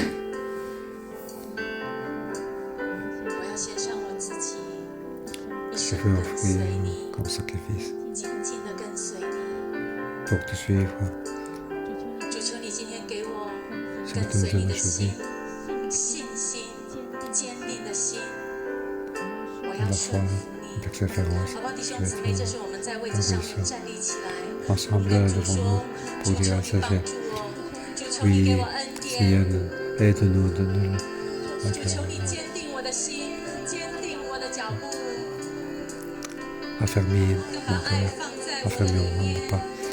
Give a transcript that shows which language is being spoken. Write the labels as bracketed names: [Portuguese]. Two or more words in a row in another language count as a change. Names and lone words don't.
[Chinese] 我要献上我自己，一 [French] Je [Chinese] 生 [French] veux [Chinese] 跟随 [French] offrir [Chinese] 你， [French] comme sacrifice [Chinese] 紧紧的跟随你。 [French] pour te suivre. [Chinese] 追求你跟随你的心，信心坚定的心。我要顺服你。好不好，弟兄姊妹？这是我们在位置上面站立起来，我们跟主说：求求你帮助我，主求你给我恩典，主求你坚定我的心，坚定我的脚步，把爱放在我的里面。